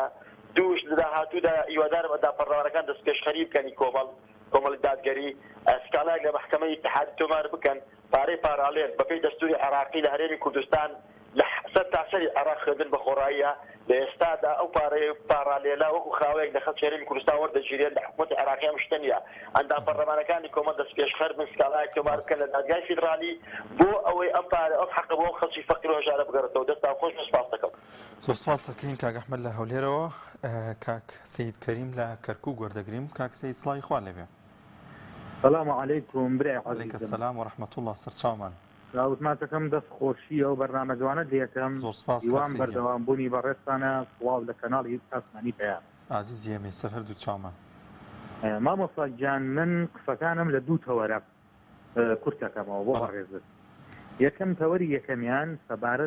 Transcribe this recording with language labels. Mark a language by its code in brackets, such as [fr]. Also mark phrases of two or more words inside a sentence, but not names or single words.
[ckb] دووش لە داهاتوودا هیوادارم ئەندا پەرلەمانەکان دەست پێشخەری بکەنی کۆمەڵی دادگەری ئەسکالایك لە محکەمەی اتحادی تۆمار بکەن پارەی پارالێل بەپێی دەستوری عێراقی لە هەرێمی کوردستان لە سەر تاسەری عێراق خوێندن بە خۆڕاییە لە ئێستادا ئەو پارەی پارالێلا وەکو خاوەیەک لە خەڵکی هەرێمی کوردستان وەردەگیرێت لە حکوومەتی عێراقی ئەم شتە نیە ئەندا پەرلەمانەکانی کۆمەڵ دەست پێشخەر بن سکالایك تۆمار بکەن لە دادگای فیدرالی بۆ ئەوەی ئەم پارە ئەم حەقە بۆ خەڵکی فەقیر و هەژارە بگەڕێتەوە دەستا خۆش سپاس دەکەم زۆر سپاس دەکەین کاک ئەحمەد لە هەولێرەوە کاک سەید کەریم لە کەرکووک وەردەگریم کاک سەید سڵاوی خوا لێبێ [ar] السلام عليكم برای عليك السلام ورحمة الله سرچاومان [ckb] راوتماتەکەم دەست خۆشی ئەو بەرنامە جوانە دێتم دیوان بەردەوام بوونی بەڕێستانە سڵاو لە کەناڵی ئاسمانی پێیان عزیز ئێمەی سەر هەردوو چاومان مامۆستا گیان من قسەکانم لە دوو تەوەرە کورتەکەمەوە بۆ بەڕێزت یەکەم تەوەری یەکەمیان سەبارەت